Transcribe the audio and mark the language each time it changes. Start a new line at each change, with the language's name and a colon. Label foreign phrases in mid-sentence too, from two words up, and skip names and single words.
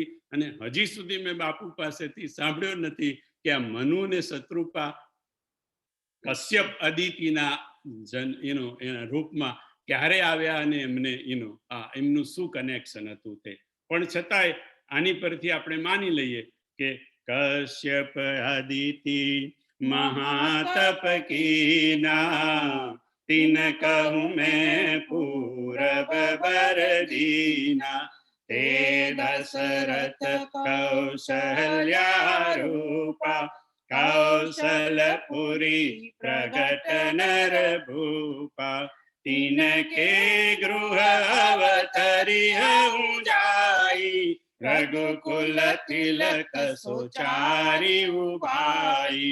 Gujarati: અને હજી સુધી મેં બાપુ પાસેથી સાંભળ્યો નથી કે આ મનુ ને શત્રુપા કશ્યપ અદિતિના એના રૂપમાં ક્યારે આવ્યા અને એમને એમનું શું કનેક્શન હતું તે. પણ છતાંય આની પરથી આપણે માની લઈએ કે કશ્યપ અદિતિ
Awadhi: महातप कीना, तिन कहूँ मैं पूरब बर दीना, ते दशरथ कौशल्या रूपा, कौशलपुरी प्रगट नर भूपा, तीन के गृह अवतरिय जाई, रघुकुल तिलक सोचारी उभाई,